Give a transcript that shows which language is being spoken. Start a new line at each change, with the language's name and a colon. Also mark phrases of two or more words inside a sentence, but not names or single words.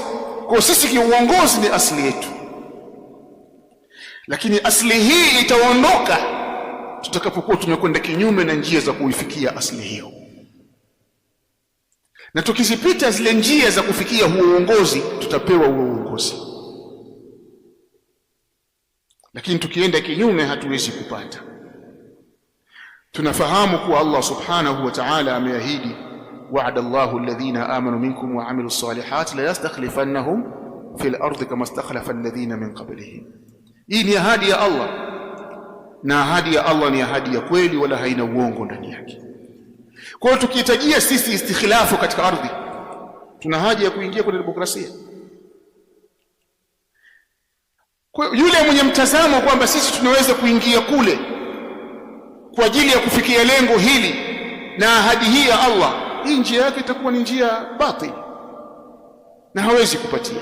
Swahili: Kwa sisi kiongozi ni asili yetu. Lakini asili hii itaondoka tutakapokuwa tumekwenda kinyume na njia za kuifikia asili hiyo, na tukizipita zile njia za kufikia huo uongozi tutapewa huo uongozi. Lakini tukienda kinyume hatuwezi kupata. Tunafahamu kuwa Allah
Arabic: سبحانه وتعالى
Swahili: ameahidi,
Arabic: وعد الله الذين آمنوا منكم وعملوا الصالحات ليستخلفنهم في الأرض كما استخلف الذين من قبلهم.
Swahili: Hii ni ahadi ya Allah, na ahadi ya Allah ni ahadi ya kweli, wala haina uongo ndani yake. Kwa hiyo tukihitajia sisi istikhlafu katika ardhi, tuna haja ya kuingia kwenye demokrasia. Kwa yule mwenye mtazamo kwamba sisi tunaweza kuingia kule kwa ajili ya kufikia lengo hili na ahadi hii ya Allah, hii njia yake itakuwa ni njia batili na hawezi kupatia.